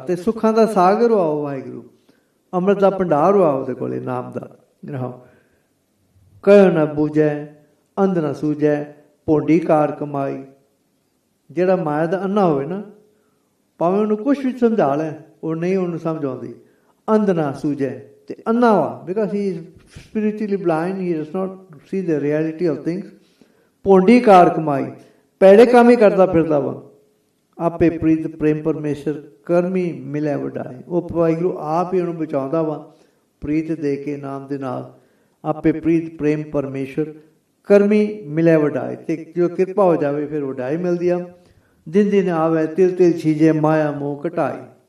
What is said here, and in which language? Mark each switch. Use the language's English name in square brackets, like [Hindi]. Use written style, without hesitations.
[Punjabi] ਤੇ ਸੁੱਖਾਂ ਦਾ ਸਾਗਰ ਵਾ ਉਹ ਵਾਹਿਗੁਰੂ। ਅੰਮ੍ਰਿਤ ਦਾ ਭੰਡਾਰ ਵਾ ਉਹਦੇ ਕੋਲੇ, ਨਾਮ ਦਾ। ਕਹਿ ਨਾ ਬੂਝੈ ਅੰਧ ਨਾ ਸੂਝੈ ਭੋਂਡੀ ਕਾਰ ਕਮਾਈ। ਜਿਹੜਾ ਮਾਇਆ ਦਾ ਅੰਨਾ ਹੋਵੇ ਨਾ, ਭਾਵੇਂ ਉਹਨੂੰ ਕੁਛ ਵੀ ਸਮਝਾ ਲੈ, ਉਹ ਨਹੀਂ ਉਹਨੂੰ ਸਮਝ ਆਉਂਦੀ। ਅੰਧ ਨਾ ਸੂਝੈ ਤੇ ਅੰਨਾ ਵਾ, [English] Because he is spiritually blind, he does not see the reality of things. [Punjabi] ਭੋਂਡੀ ਕਾਰ ਕਮਾਈ, ਪੈੜੇ ਕੰਮ ਹੀ ਕਰਦਾ ਫਿਰਦਾ ਵਾ। ਆਪੇ ਪ੍ਰੀਤ ਪ੍ਰੇਮ ਪਰਮੇਸ਼ਰ ਕਰਮੀ ਮਿਲਿਆ ਵਡਾਈ। ਉਹ ਵਾਹਿਗੁਰੂ ਆਪ ਹੀ ਉਹਨੂੰ ਬਚਾਉਂਦਾ ਵਾ ਪ੍ਰੀਤ ਦੇ ਕੇ, ਨਾਮ ਦੇ ਨਾਲ। ਆਪੇ ਪ੍ਰੀਤ ਪ੍ਰੇਮ ਪਰਮੇਸ਼ਰ ਕਰਮੀ ਮਿਲਿਆ ਵਡਾਈ। ਤੇ ਜੋ ਕਿਰਪਾ ਹੋ ਜਾਵੇ ਫਿਰ ਵਡਾਈ ਮਿਲਦੀ ਆ। ਦਿਨ ਦਿਨ ਆਵੇ ਤਿਲ ਤਿਲ ਛੀਜੇ ਮਾਇਆ ਮੋਹ ਘਟਾਈ।